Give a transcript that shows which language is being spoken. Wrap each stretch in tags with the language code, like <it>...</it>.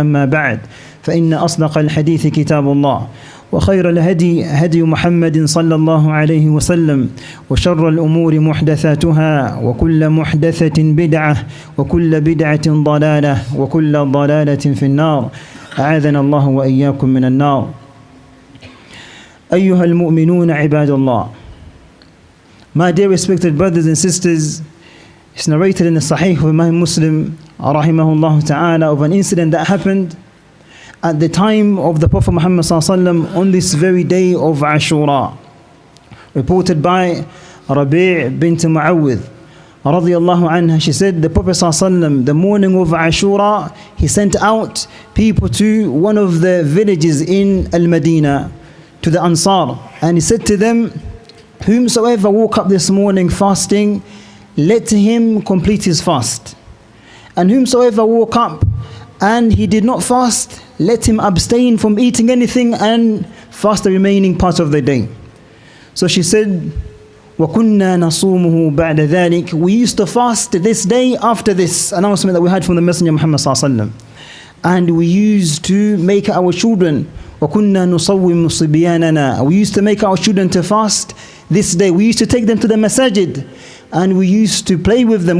<ar>أما بعد فإن أصدق الحديث كتاب الله وخير الهدي هدي محمد صلى الله عليه وسلم وشر الأمور محدثاتها وكل محدثة بدعة وكل بدعة ضلالة وكل ضلالة في النار. أعاذنا الله وإياكم من النار. أيها المؤمنون عباد الله.</ar> <en>My dear respected brothers and sisters, it's narrated in the Sahih of Imam Muslim rahimahullah ta'ala of an incident that happened at the time of the Prophet Muhammad sallallahu alaihi wasallam on this very day of Ashura. Reported by Rabi' bint Mu'awwidh radiyallahu anha, she said the Prophet sallallahu alaihi wasallam, the morning of Ashura, he sent out people to one of the villages in Al-Madinah, to the Ansar, and he said to them, whomsoever woke up this morning fasting, let him complete his fast. And whomsoever woke up and he did not fast, let him abstain from eating anything and fast the remaining part of the day. So she said,</en> <ar>وَكُنَّا نَصُومُهُ بَعْدَ ذَلِكَ.</ar> <en>We used to fast this day after this announcement that we had from the Messenger Muhammad sallallahu alaihi wasallam. And we used to make our children,</en> <ar>وَكُنَّا نُصَوِّمُ صِبْيَانَنَا.</ar> <en>We used to make our children to fast this day. We used to take them to the masajid and we used to play with them.</en>